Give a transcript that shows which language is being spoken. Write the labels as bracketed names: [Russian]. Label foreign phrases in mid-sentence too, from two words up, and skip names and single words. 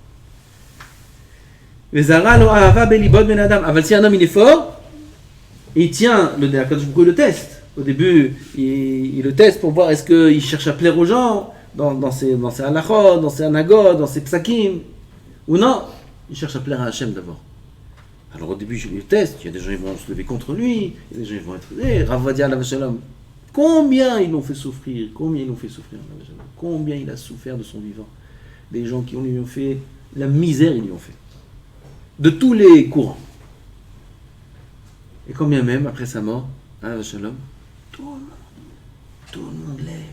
[French] Si un homme il est fort, il tient le [Hebrew] הקדוש ברוך הוא [French] le test. Au début, il le teste pour voir est-ce qu'il cherche à plaire aux gens dans ses halachot, dans ses anagotes, dans ses psakim, ou non, il cherche à plaire à Hachem d'abord. Alors au début, je le teste, il y a des gens qui vont se lever contre lui, il y a des gens qui vont être... [Hebrew] רב עובדיה עליו השלום, [French] combien ils l'ont fait souffrir, combien il a souffert de son vivant. Des gens qui lui ont fait la misère, ils lui ont fait. De tous les courants. Et quand bien même, après sa mort, Shalom, tout le monde l'aime.